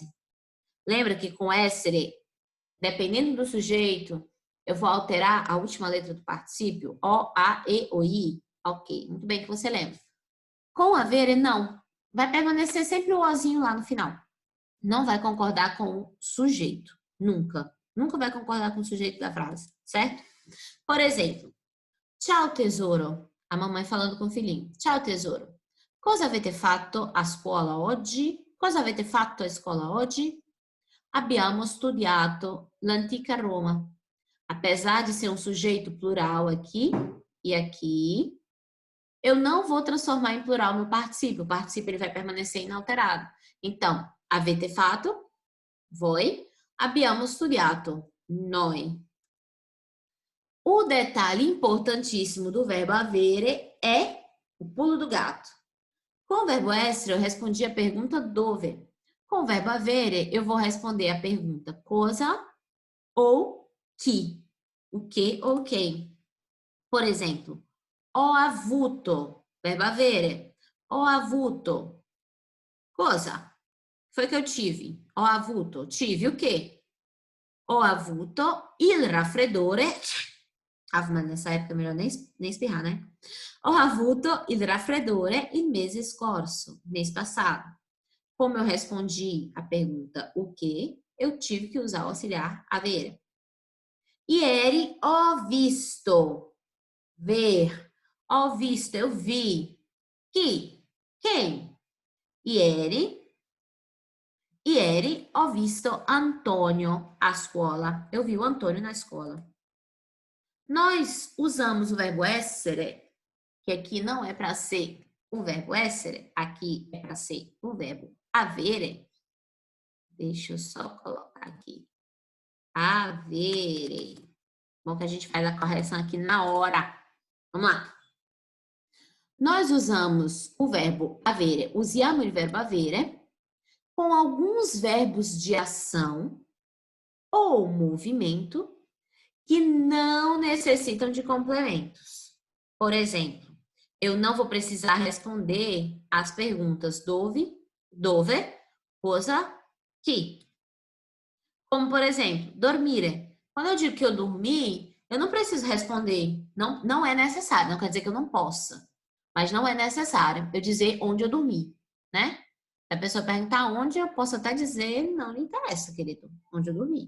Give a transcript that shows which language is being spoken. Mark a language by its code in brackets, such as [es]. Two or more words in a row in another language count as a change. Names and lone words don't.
[pt] Lembra que com essere, dependendo do sujeito, eu vou alterar a última letra do particípio? O, A, E, O, I. Ok, muito bem que você lembra. Com avere, não. Vai permanecer sempre o Ozinho lá no final. Não vai concordar com o sujeito. Nunca. Nunca vai concordar com o sujeito da frase, certo? Por exemplo, [it] ciao tesoro. [pt] A mamãe falando com o filhinho. [it] Ciao tesoro. Cosa avete fatto a scuola oggi? Cosa avete fatto a scuola oggi? Abbiamo studiato l'antica Roma. [pt] Apesar de ser um sujeito plural aqui e aqui, eu não vou transformar em plural no particípio. O particípio ele vai permanecer inalterado. Então, [it] avete fatto, voi. Abbiamo studiato, noi. [pt] O detalhe importantíssimo do verbo avere é o pulo do gato. Com o verbo essere, eu respondi a pergunta dove. Com o verbo avere, eu vou responder a pergunta cosa ou que. O que ou quem. Por exemplo, [it] ho avuto, verbo avere. Ho avuto. Cosa? [pt] Foi que eu tive. [it] Ho avuto. [pt] Tive o quê? [it] Ho avuto il raffreddore. [pt] Ah, mas nessa época é melhor nem espirrar, né? [it] Ho avuto il raffreddore il mese scorso, [pt] mês passado. Como eu respondi a pergunta o que, eu tive que usar o auxiliar avere. [it] Ieri ho visto, ver. Ho visto, [pt] eu vi. [it] Chi? Quem? Ieri ho visto Antonio a scuola. [pt] Eu vi o Antônio na escola. Nós usamos o verbo essere, que aqui não é para ser o verbo essere, aqui é para ser o verbo avere. Deixa eu só colocar aqui. Avere. Bom que a gente faz a correção aqui na hora. Vamos lá. Nós usamos o verbo avere, [it] usiamo il verbo avere [pt] com alguns verbos de ação ou movimento que não necessitam de complementos. Por exemplo, eu não vou precisar responder as perguntas [it] dove, cosa, chi. [pt] Como, por exemplo, dormire. Quando eu digo que eu dormi, eu não preciso responder. Não, não é necessário. Não quer dizer que eu não possa. Mas não é necessário eu dizer onde eu dormi, né? Se a pessoa perguntar onde, eu posso até dizer, não lhe interessa, querido, onde eu dormi.